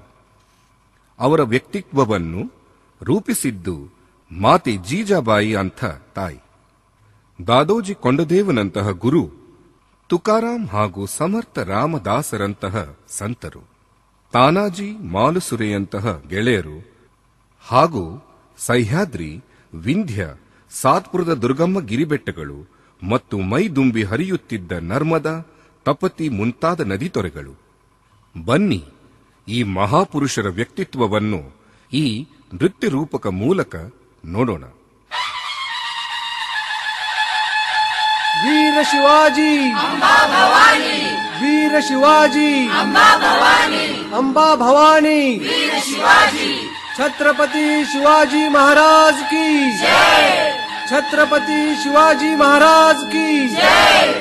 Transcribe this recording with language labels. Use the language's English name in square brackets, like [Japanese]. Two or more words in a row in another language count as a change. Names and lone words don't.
[Kannada] ಅವರ ವ್ಯಕ್ತಿತ್ವವನ್ನು ರೂಪಿಸಿದ್ದು ಮಾತೆ ಜೀಜಾಬಾಯಿ ಅಂಥ ತಾಯಿ, ದಾದೋಜಿ ಕೊಂಡದೇವನಂತಹ ಗುರು, ತುಕಾರಾಂ ಹಾಗೂ ಸಮರ್ಥ ರಾಮದಾಸರಂತಹ ಸಂತರು, ತಾನಾಜಿ ಮಾಲುಸುರೆಯಂತಹ ಗೆಳೆಯರು ಹಾಗೂ ಸಹ್ಯಾದ್ರಿ, ವಿಂಧ್ಯ, ಸಾತ್ಪುರದ ದುರ್ಗಮ್ಮ ಗಿರಿಬೆಟ್ಟಗಳು ಮತ್ತು ಮೈದುಂಬಿ ಹರಿಯುತ್ತಿದ್ದ ನರ್ಮದಾ, ತಪತಿ ಮುಂತಾದ ನದಿ ತೊರೆಗಳು. ಬನ್ನಿ, ಈ ಮಹಾಪುರುಷರ ವ್ಯಕ್ತಿತ್ವವನ್ನು ಈ ನೃತ್ಯ ರೂಪಕ ಮೂಲಕ ನೋಡೋಣ. [Hindi] वीर शिवाजी अंबा भवानी, वीर शिवाजी अंबा भवानी, अंबा भवानी, वीर शिवाजी, छत्रपति शिवाजी महाराज की जय, छत्रपति शिवाजी महाराज की जय.